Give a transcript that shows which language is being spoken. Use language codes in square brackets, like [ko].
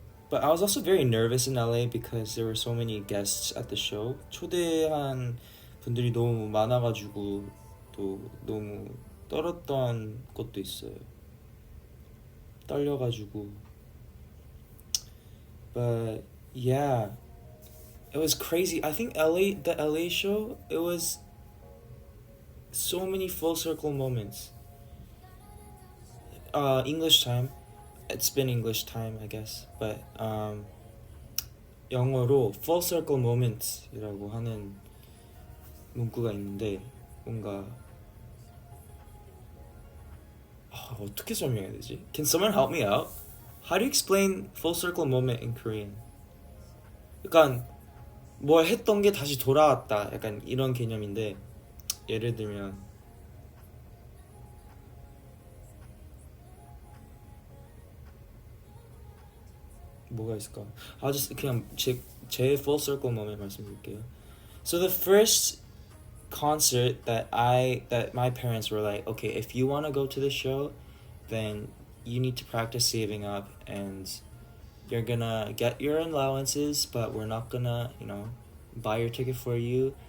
[en] But I was also very nervous in LA because there were so many guests at the show. [ko] 초대한 분들이 너무 많아가지고 또 너무 떨었던 것도 있어요. 떨려가지고. [en] But yeah, it was crazy. I think the LA show, it was so many full circle moments. English time. It's been English time, I guess. [ko] But 영어로 full circle moments이라고 하는 문구가 있는데 뭔가 어떻게 설명해야 되지? [en] Can someone help me out? How do you explain full circle moment in Korean? [ko] 약간 뭘 했던 게 다시 돌아왔다. 약간 이런 개념인데 예를 들면 뭐가 있을까? 그냥 제 full circle moment 말씀드릴게요. [en] So the first concert that my parents were like, okay, if you want to go to the show, then you need to practice saving up, and you're gonna get your allowances, but we're not gonna, buy your ticket for you.